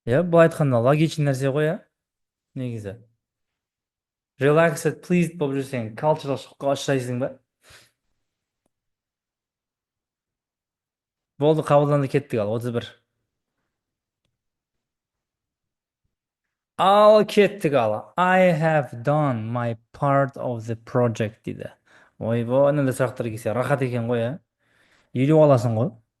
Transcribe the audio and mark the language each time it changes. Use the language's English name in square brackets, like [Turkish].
[Kazakh] Бұл айтқанда логичный нәрсе ғой, негізі. Relaxed, pleased болып жүрсең, cultural shockқа ұшырайсың ба? Болды, қабылданды, кеттік ал, 31. Ал кеттік ал. [English] I have done my part of the project [Kazakh] дейді. Ойбой, мынандай сұрақтар келсе, рахат екен ғой, Елу аласың ғой.